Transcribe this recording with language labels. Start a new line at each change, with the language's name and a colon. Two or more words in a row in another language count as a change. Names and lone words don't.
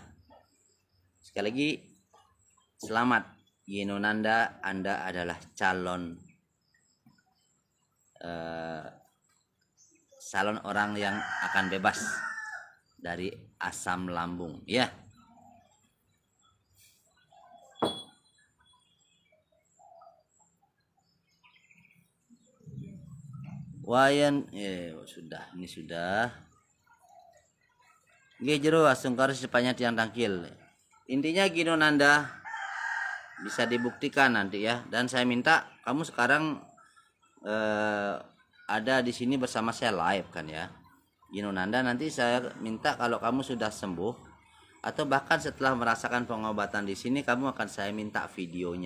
Indonesian: Sekali lagi selamat Gino Nanda, Anda adalah calon orang yang akan bebas dari asam lambung ya. Wayan sudah, ini sudah.
Balinese: Nggih jero asungkar sepanjang tiang tangkil.
Indonesian: Intinya Gino Nanda bisa dibuktikan nanti ya. Dan saya minta kamu sekarang ada di sini bersama saya live kan ya. Gino Nanda, nanti saya minta kalau kamu sudah sembuh atau bahkan setelah merasakan pengobatan di sini, kamu akan saya minta videonya.